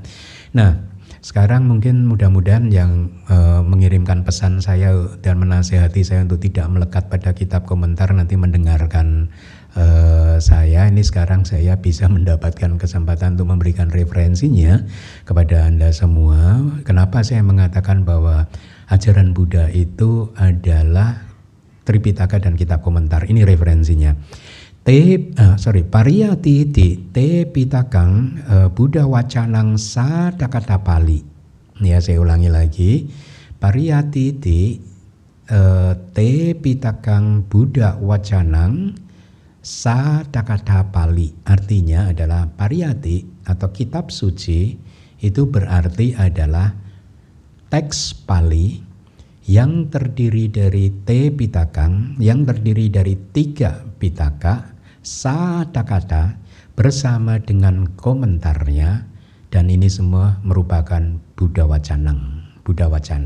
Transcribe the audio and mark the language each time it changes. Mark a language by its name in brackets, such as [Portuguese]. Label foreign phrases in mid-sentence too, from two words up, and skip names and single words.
[Indonesian] Nah, sekarang mungkin mudah-mudahan yang mengirimkan pesan saya dan menasihati saya untuk tidak melekat pada kitab komentar nanti mendengarkan saya. Ini sekarang saya bisa mendapatkan kesempatan untuk memberikan referensinya kepada Anda semua. Kenapa saya mengatakan bahwa ajaran Buddha itu adalah Tripitaka dan kitab komentar. Ini referensinya. [Pali] Pariyati te pitakang Buddha wacanang sadakata Pali. [Indonesian] Ya, saya ulangi lagi. [Pali] Pariyati te pitakang Buddha wacanang sadakata Pali. [Indonesian] Artinya adalah pariyati atau kitab suci itu berarti adalah teks Pali yang terdiri dari [Pali] te pitakang, [Indonesian] yang terdiri dari 3 pitaka, sadakata bersama dengan komentarnya, dan ini semua merupakan [Pali] Buddha Wacanang, [Indonesian] Buddha Wacana.